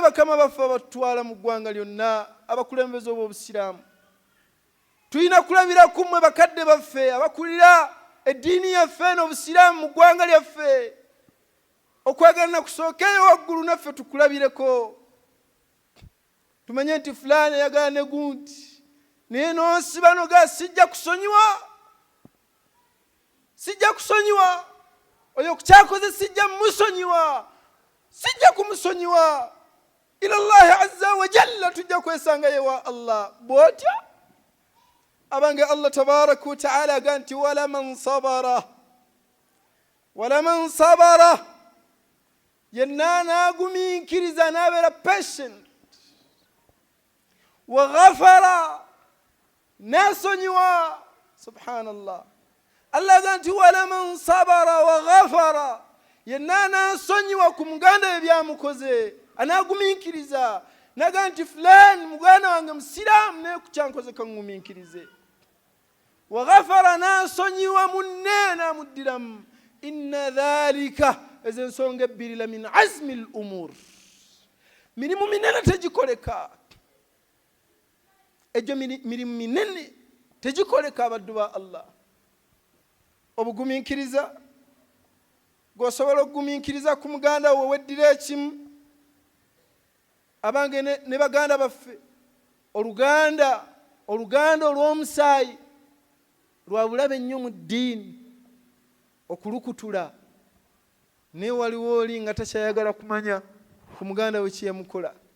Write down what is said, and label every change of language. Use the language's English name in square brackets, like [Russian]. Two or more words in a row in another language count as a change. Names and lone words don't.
[Ganda] bakama baffe batwala mu ggwanga lyonna abakulembeze ob'obusiraamu tulina kulabira kumwe bakadde baffe abakulira eddiini yaffe n'obusiraamu mu ggwanga lyaffe okwagalana kusookeyo waggulu naffe tukulabireko tumanye nti fulani ayagala ne gundi naye n'onsiba noga sijja kusonyiwa oyo kukyakoze sijja kumusonyiwa [Arabic] إلا الله عز وجل [Ganda] tujja kwesanga yewa Allah bwotya abange [Arabic] الله تبارك وتعالى [Ganda] aganti [Arabic] ولمن [Ganda] sabara yenna nagumiikiriza nabeera patient [Arabic] وغفر [Ganda] nasonyiwa subhanallah Allah aganti wala [Arabic] من صبر وغفر [Ganda] yenna nasonyiwa ku muganda ebyamukoze anagumiikiriza naga nti fulani muganda wange musiraamu naye kukyankoze kangumiikirize [Arabic] وغفر [Ganda] nasonyiwa munne namuddiramu [Arabic] إن ذلك [Ganda] ezo ensonga ebbiri [Arabic] لمن عزم الأمور [Ganda] mirimu minene tegikoleka egyo mirimu minene tegikoleka abaddu ba Allah obugumiikiriza gwosobola okugumiikiriza ku muganda wo weddira ekimu abange ne baganda baffe oluganda olw'omusaayi lwa bulabe ennyo mu ddiini okulukutula naye waliwo oli nga takyayagala kumanya ku muganda we kyeyamukola